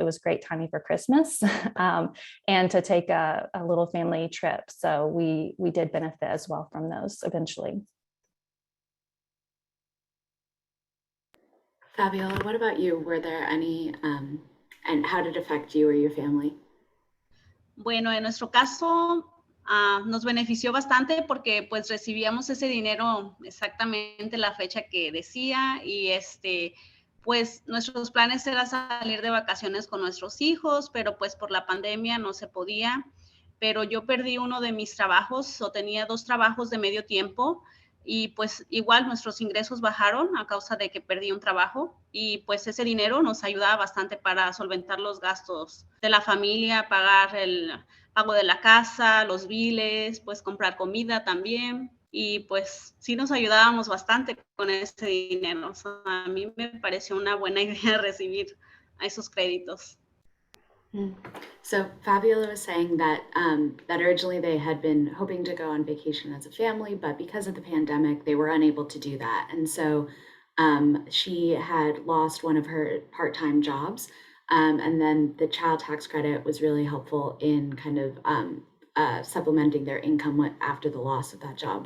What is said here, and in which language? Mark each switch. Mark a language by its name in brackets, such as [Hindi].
[English] It was great timing for Christmas and to take a little family trip. So we did benefit as well from those eventually. Fabiola, what about you? Were there any, and how did it affect you or your family? [Spanish] Bueno, en nuestro caso nos benefició bastante porque pues recibíamos ese dinero exactamente la fecha que decía y pues nuestros planes era salir de vacaciones con nuestros hijos, pero pues por la pandemia no se podía. Pero yo perdí uno de mis trabajos o tenía 2 trabajos de medio tiempo. Y pues igual nuestros ingresos bajaron a causa de que perdí un trabajo y pues ese dinero nos ayudaba bastante para solventar los gastos de la familia, pagar el pago de la casa, los biles, pues comprar comida también y pues sí nos ayudábamos bastante con ese dinero. O sea, a mí me pareció una buena idea recibir esos créditos. [English] So Fabiola was saying that that originally they had been hoping to go on vacation as a family, but because of the pandemic, they were unable to do that. And so she had lost one of her part-time jobs. And then the child tax credit was really helpful in kind of supplementing their income after the loss of that job.